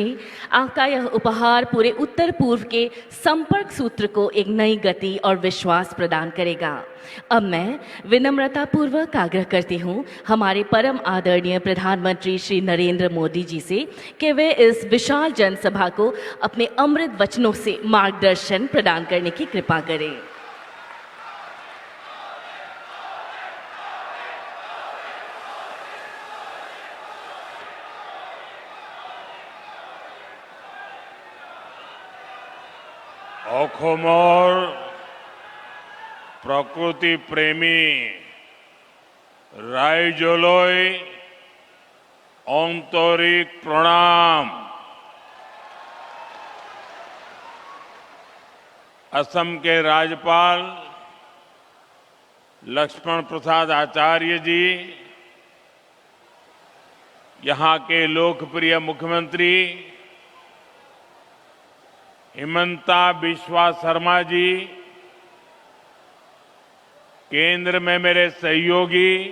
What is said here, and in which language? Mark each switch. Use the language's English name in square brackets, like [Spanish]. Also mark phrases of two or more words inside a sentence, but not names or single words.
[Hindi] आपका यह उपहार पूरे उत्तर पूर्व के संपर्क सूत्र को एक नई गति और विश्वास प्रदान करेगा। अब मैं विनम्रता पूर्वक आग्रह करती हूँ हमारे परम आदरणीय प्रधानमंत्री श्री नरेंद्र मोदी जी से कि वे इस विशाल जनसभा को अपने अमृत वचनों से मार्गदर्शन प्रदान करने की कृपा करें। [Assamese] অসমৰ প্ৰকৃতি প্ৰেমী ৰাইজলৈ আন্তৰিক প্ৰণাম। [Hindi] असम के राज्यपाल लक्ष्मण प्रसाद आचार्य जी, यहाँ के लोकप्रिय मुख्यमंत्री हिमंता बिस्वा शर्मा जी, केंद्र में मेरे सहयोगी